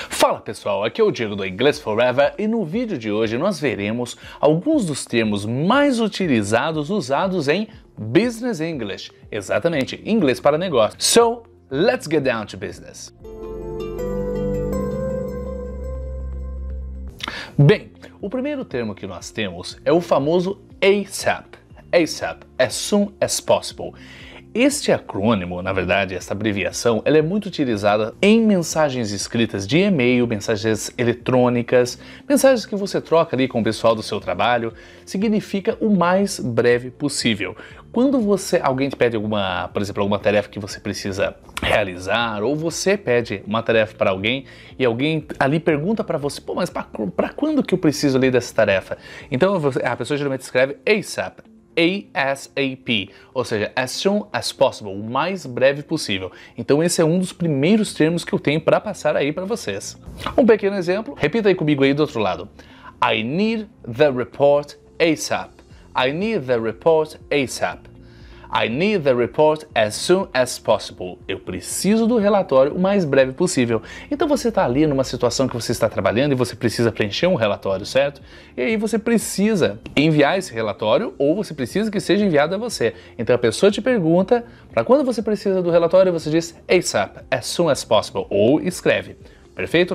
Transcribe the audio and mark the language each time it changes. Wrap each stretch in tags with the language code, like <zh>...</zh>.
<pt>Fala pessoal, aqui é o Diego do English Forever e no vídeo de hoje nós veremos alguns dos termos mais utilizados usados em Business English, exatamente, inglês para negócio.</pt> <en>So, let's get down to business.</en> <pt>Bem, o primeiro termo que nós temos é o famoso ASAP.</pt> <en>ASAP, as soon as possible.</en> <pt>Este acrônimo, na verdade, essa abreviação, ela é muito utilizada em mensagens escritas de e-mail, mensagens eletrônicas, mensagens que você troca ali com o pessoal do seu trabalho, significa o mais breve possível. Quando alguém te pede por exemplo, alguma tarefa que você precisa realizar, ou você pede uma tarefa para alguém e alguém ali pergunta para você, pô, mas para quando que eu preciso ali dessa tarefa? Então a pessoa geralmente escreve ASAP. ASAP, ou seja,</pt> <en>as soon as possible,</en> <pt>o mais breve possível. Então esse é um dos primeiros termos que eu tenho para passar aí para vocês. Um pequeno exemplo, repita aí comigo aí do outro lado.</pt> <en>I need the report ASAP. I need the report ASAP. I need the report as soon as possible.</en> <pt>Eu preciso do relatório o mais breve possível. Então você está ali numa situação que você está trabalhando e você precisa preencher um relatório, certo? E aí você precisa enviar esse relatório ou você precisa que seja enviado a você. Então a pessoa te pergunta para quando você precisa do relatório, você diz ASAP,</pt> <en>as soon as possible,</en> <pt>ou escreve. Perfeito?</pt>